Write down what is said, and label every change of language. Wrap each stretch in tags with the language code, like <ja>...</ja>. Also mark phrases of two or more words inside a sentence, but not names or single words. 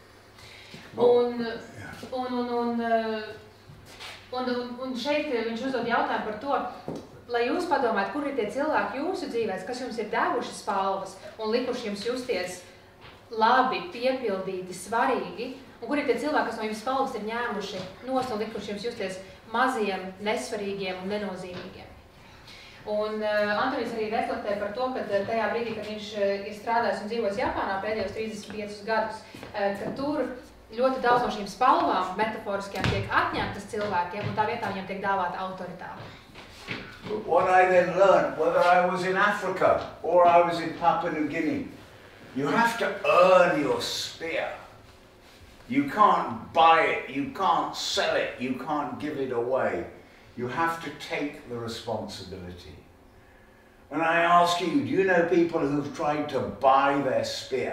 <lv>Un šeit viņš uzdod jautājumu par to, lai jūs padomājat, kur ir tie cilvēki jūsu dzīvēs, kas jums ir devuši spalvas un likuši jums justies labi, piepildīti, svarīgi, un kur ir tie cilvēki, kas no jums spalvas ir ņēmuši nost un likuši jums justies maziem, nesvarīgiem un nenozīmīgiem. Un Antonijs arī reflektē par to, ka tajā brīdī, kad viņš ir strādājis un dzīvojis Japānā pēdējos 35 gadus, ka tur ļoti daudz no šīm spalvām, metaforiskajām, tiek atņemtas cilvēkiem, un tā vietā viņiem tiek dāvāta autoritāte.</lv> <en>But what I then learned, whether I was in Africa or I was in Papua New Guinea, you have to earn your spear. You can't buy it, you can't sell it, you can't give it away. You have to take the responsibility. And I ask you, do you know people who've tried to buy their spear?</en>